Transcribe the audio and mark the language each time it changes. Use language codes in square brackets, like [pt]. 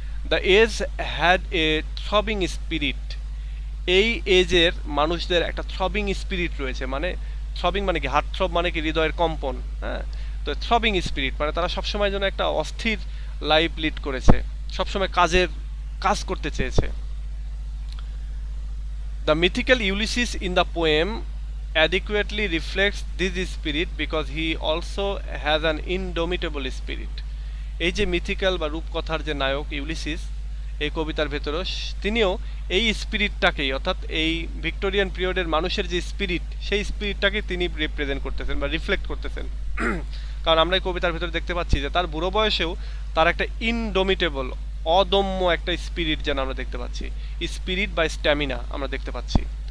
[en] the age had a throbbing spirit, [bn] এই এজের মানুষদের একটা থ্রবিং স্পিরিট রয়েছে। মানে থ্রবিং মানে কি, হার্ট থ্রব মানে কি, হৃদয়ের কম্পন। হ্যাঁ, তো থ্রবিং স্পিরিট মানে তারা সবসময় যেন একটা অস্থির লাইফ লিড করেছে, সবসময় কাজ করতে চেয়েছে। [en] The mythical Ulysses in the poem adequately reflects this spirit because he also has an indomitable spirit. [bn] এই যে মিথিক্যাল বা রূপকথার যে নায়ক ইউলিসিস এই কবিতার ভেতরেও, তিনিও এই স্পিরিটটাকেই, অর্থাৎ এই ভিক্টোরিয়ান পিরিয়ডের মানুষের যে স্পিরিট, সেই স্পিরিটটাকে তিনি রিপ্রেজেন্ট করতেছেন বা রিফ্লেক্ট করতেছেন। কারণ আমরা এই কবিতার ভেতরে দেখতে পাচ্ছি যে তার বুড়ো বয়সেও তার একটা ইনডোমিটেবল, অদম্য একটা স্পিরিট যেন আমরা দেখতে পাচ্ছি, স্পিরিট বা স্ট্যামিনা আমরা দেখতে পাচ্ছি।